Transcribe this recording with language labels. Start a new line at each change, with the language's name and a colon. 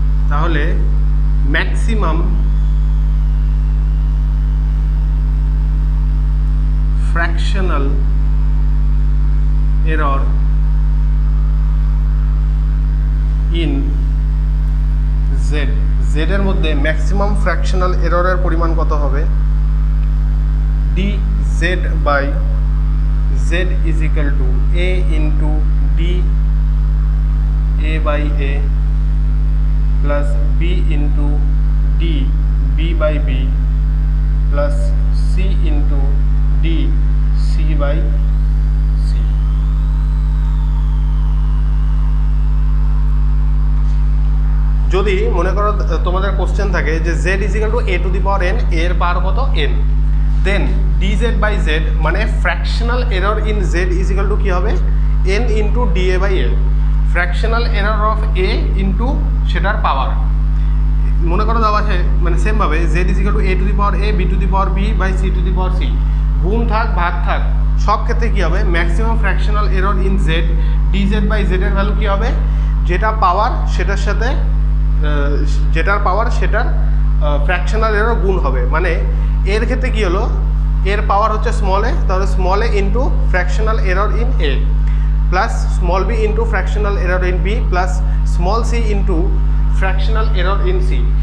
Bangla: তাহলে maximum
English: fractional error in z
Bangla: এর মধ্যে ম্যাক্সিমাম ফ্র্যাকশনাল এররের পরিমাণ কত হবে?
English: dz by z is equal to a into d a by a plus b into d b by b plus c into d c by c।
Bangla: যদি মনে করো তোমাদের কোশ্চেন থাকে যে
English: z is equal to a to the power n,
Bangla: এর পাওয়ার কত n, then dz by z মানে fractional error in z is equal to কি হবে?
English: n into dA by a,
Bangla: fractional error of a into সেটার পাওয়ার। মনে করো দেওয়া আছে মানে সেমভাবে
English: z is equal to a to the power a b to the power b by c to the power c,
Bangla: গুণ থাক ভাগ থাক সব ক্ষেত্রে কী হবে? Maximum fractional error in z dz by z এর ভ্যালু কী হবে? যেটা পাওয়ার সেটার সাথে যেটার পাওয়ার সেটার ফ্র্যাকশনাল এরর গুণ হবে। মানে এর ক্ষেত্রে কী হলো? এর পাওয়ার হচ্ছে স্মল এ, তাহলে small A into fractional error in a plus small B into fractional error in B plus small C into fractional error in C.